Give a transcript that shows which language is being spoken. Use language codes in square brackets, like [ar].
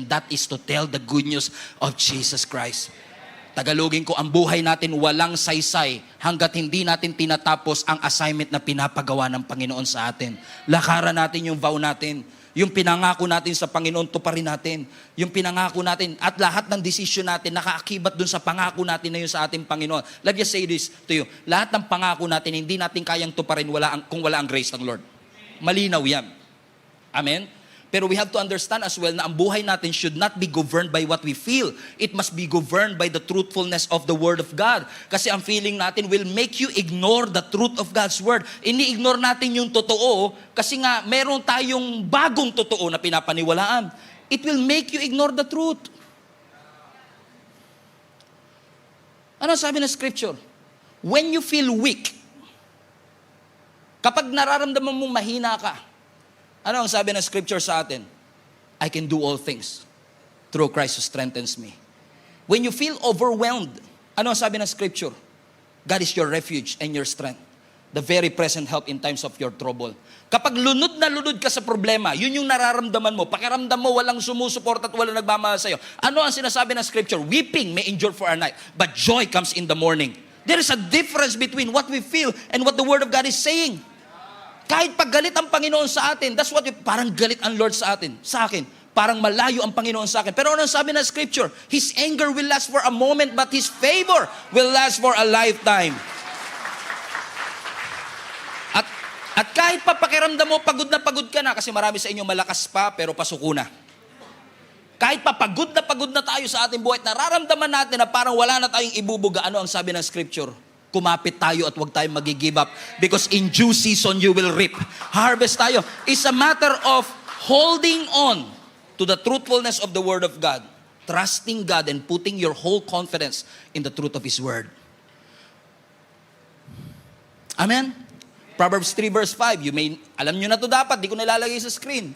[en] And that is to tell the good news of Jesus Christ. [tl] Tagalogin ko, ang buhay natin walang saysay hanggat hindi natin tinatapos ang assignment na pinapagawa ng Panginoon sa atin. Lakaran natin yung vow natin. Yung pinangako natin sa Panginoon, tuparin natin. Yung pinangako natin at lahat ng desisyon natin nakaakibat dun sa pangako natin na yun sa ating Panginoon. [en] Let me say this to you. [tl] Lahat ng pangako natin, hindi natin kayang tuparin kung wala ang grace ng Lord. Malinaw yan. Amen? [en] Pero we have to understand as well [tl] na ang buhay natin [en] should not be governed by what we feel. It must be governed by the truthfulness of the Word of God. [tl] Kasi ang feeling natin [en] will make you ignore the truth of God's Word. [tl] Ini-ignore natin yung totoo kasi nga meron tayong bagong totoo na pinapaniwalaan. [en] It will make you ignore the truth. [tl] Ano sabi ng Scripture? [en] When you feel weak, [tl] kapag nararamdaman mong mahina ka, ano ang sabi ng Scripture sa atin? [en] I can do all things through Christ who strengthens me. When you feel overwhelmed, [tl] ano ang sabi ng Scripture? [en] God is your refuge and your strength. The very present help in times of your trouble. [tl] Kapag lunod na lunod ka sa problema, yun yung nararamdaman mo. Pakiramdam mo walang sumusuport at walang nagmamahal sa'yo. Ano ang sinasabi ng Scripture? [en] Weeping may endure for a night, but joy comes in the morning. There is a difference between what we feel and what the Word of God is saying. [tl] Kahit pag galit ang Panginoon sa atin, [en] that's what [tl] parang galit ang Lord sa akin. Parang malayo ang Panginoon sa akin. Pero ano sabi ng Scripture? [en] His anger will last for a moment, but His favor will last for a lifetime. [tl] At kahit pa pakiramdam mo, pagod ka na, kasi marami sa inyo malakas pa, pero pasuko na. Kahit pa pagod na tayo sa ating buhay, nararamdaman natin na parang wala na tayong ibubuga. Ano ang sabi ng Scripture? Kumapit tayo at huwag tayong mag-give up. [en] Because in due season, you will reap. Harvest tayo. It's a matter of holding on to the truthfulness of the Word of God. Trusting God and putting your whole confidence in the truth of His Word. Amen? Proverbs 3 verse 5. [tl] Alam nyo na to dapat, di ko nilalagay sa screen.